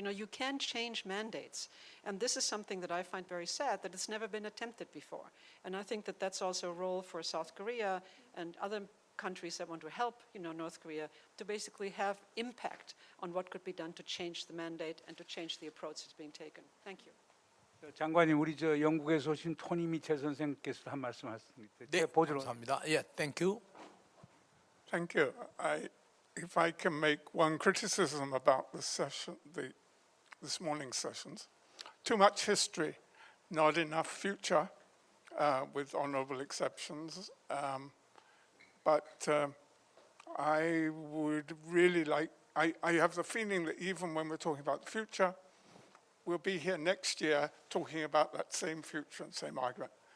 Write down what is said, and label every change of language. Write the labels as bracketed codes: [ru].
[en] You can change mandates. And this is something that I find very sad, that it's never been attempted before. And I think that that's also a role for South Korea and other countries that want to help North Korea to basically have impact on what could be done to change the mandate and to change the approach that's being taken. Thank you. [ko] 장관님, 우리 영국에서 오신 토니 미첼 선생님께서 한 말씀 하셨습니다. 네, 감사합니다. [en] Yeah, thank you. Thank you. If I can make one criticism about this morning's sessions, too much history, not enough future, with honourable exceptions. But I would really like, I have the feeling that even when we're talking about the future, we'll be here next year talking about that same future and same argument.